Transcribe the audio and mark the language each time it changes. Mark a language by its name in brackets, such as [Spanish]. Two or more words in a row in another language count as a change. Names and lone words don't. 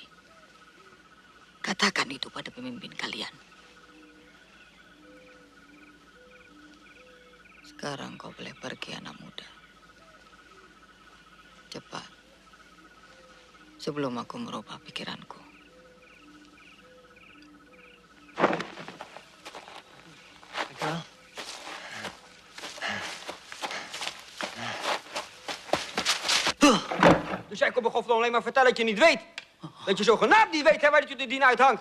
[Indonesian] Katakan itu pada pemimpin kalian. Sekarang kau boleh pergi, anak muda. Cepat. Sebelum aku merubah pikiranku. [Dutch] Dus jij komt me gewoon alleen maar vertellen dat je niet weet. Dat je zogenaamd niet weet hè, waar dat je de dien uithangt.